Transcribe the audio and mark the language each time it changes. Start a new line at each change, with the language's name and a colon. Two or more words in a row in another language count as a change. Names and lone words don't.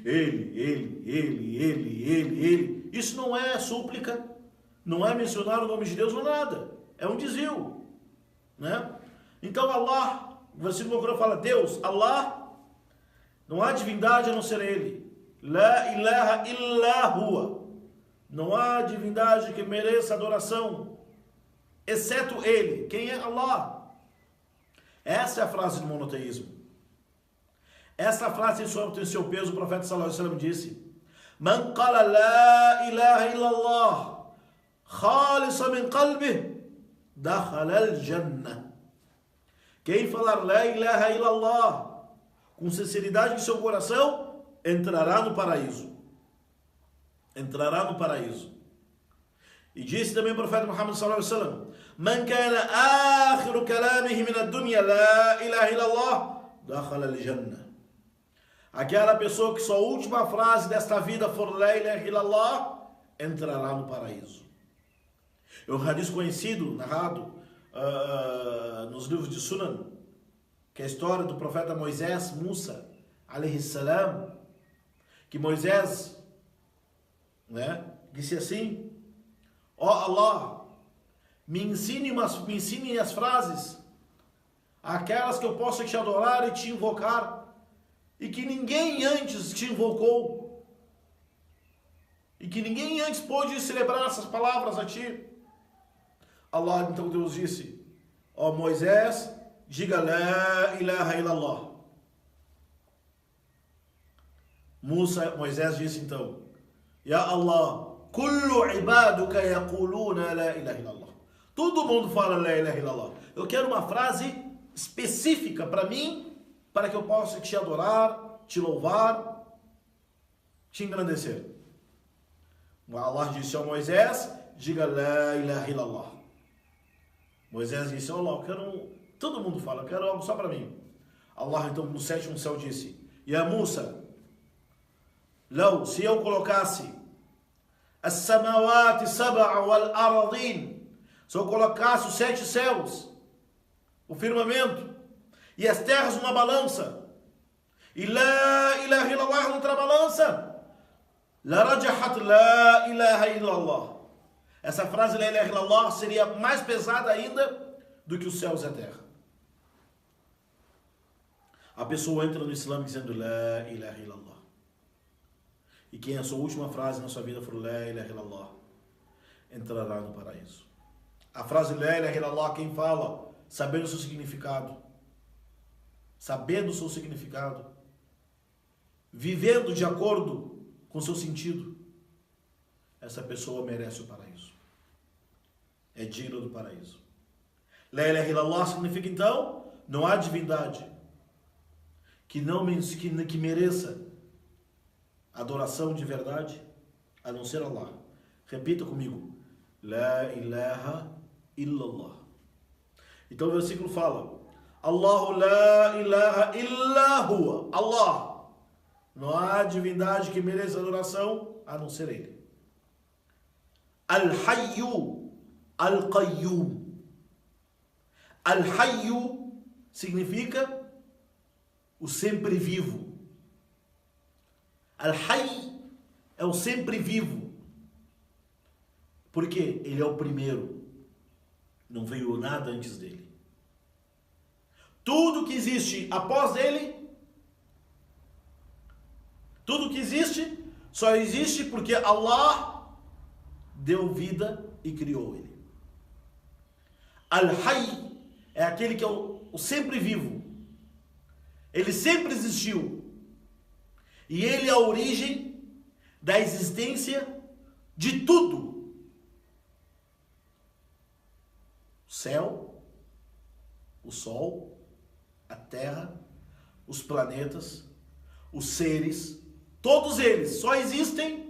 Portuguese: Ele. Isso não é súplica, não é mencionar o nome de Deus ou nada. É um desvio, né? Então Allah, o versículo do Corão fala, Deus, Allah, não há divindade a não ser Ele.
Arabic: لا إله إلا هو.
Portuguese: Não há divindade que mereça adoração, exceto Ele. Quem é Allah? Essa é a frase do monoteísmo. Essa frase tem seu peso. O profeta
Arabic: صلى الله عليه وسلم
Portuguese: disse:
Arabic: من قال لا إله إلا الله خالصا من قلبه دخل الجنة.
Portuguese: Quem falar
Arabic: لا إله إلا الله
Portuguese: com sinceridade em seu coração entrará no paraíso. Entrará no paraíso. E disse também o profeta Muhammad
Arabic: صلى الله عليه وسلم: من كان آخر كلامه من الدنيا لا إله إلا الله دخل الجنة.
Portuguese: Aquela pessoa que sua última frase desta vida for
Arabic: لا إله إلا الله
Portuguese: entrará no paraíso. É um hadith conhecido, narrado nos livros de Sunan, que é a história do profeta Moisés, Musa,
Arabic: عليه السلام,
Portuguese: que Moisés, né, disse assim: ó Allah, me ensine as frases, aquelas que eu possa te adorar e te invocar, e que ninguém antes te invocou, e que ninguém antes pôde celebrar essas palavras a ti. Allah, então Deus disse: ó Moisés, diga
Arabic: لا إله إلا الله.
Portuguese: Moisés disse então:
Arabic: يا الله، كل عبادك يقولون لا إله إلا الله.
Portuguese: Todo mundo fala
Arabic: لا إله إلا الله.
Portuguese: Eu quero uma frase específica para mim, para que eu possa te adorar, te louvar, te engrandecer. Allah disse ao Moisés: diga
Arabic: لا إله إلا الله.
Portuguese: Moisés disse: oh Allah, eu quero, todo mundo fala, eu quero algo só para mim. Allah então no sétimo céu disse:
Arabic: يا موسى,
Portuguese: se eu colocasse
Arabic: السماوات السبع والأرضين,
Portuguese: se eu colocasse os 7 céus, o firmamento e as terras numa balança, e
Arabic: لا إله إلا الله
Portuguese: noutra balança,
Arabic: لرجحت لا إله إلا الله.
Portuguese: Essa frase
Arabic: لا إله إلا الله
Portuguese: seria mais pesada ainda do que os céus e a terra. A pessoa entra no Islã dizendo
Arabic: لا إله إلا الله.
Portuguese: E quem a sua última frase na sua vida for
Arabic: لا إله إلا الله,
Portuguese: entrará no paraíso. A frase
Arabic: لا إله إلا الله,
Portuguese: quem fala sabendo o seu significado, vivendo de acordo com o seu sentido, essa pessoa merece o paraíso. É digna do paraíso.
Arabic: لا إله إلا الله
Portuguese: significa então, não há divindade que mereça adoração de verdade a não ser Allah. Repita comigo:
Arabic: لا إله إلا الله.
Portuguese: Então o versículo fala:
Arabic: الله لا إله إلا هو.
Portuguese: Allah, não há divindade que mereça adoração a não ser Ele.
Arabic: الحي القيوم.
Portuguese: Al-Hayyu significa o sempre vivo. Al-Hayy é o sempre vivo. Porque ele é o primeiro. Não veio nada antes dele. Tudo que existe após ele, tudo que existe, só existe porque Allah deu vida e criou ele. Al-Hayy é aquele que é o sempre vivo. Ele sempre existiu. E ele é a origem da existência de tudo. O céu, o sol, a terra, os planetas, os seres, todos eles só existem,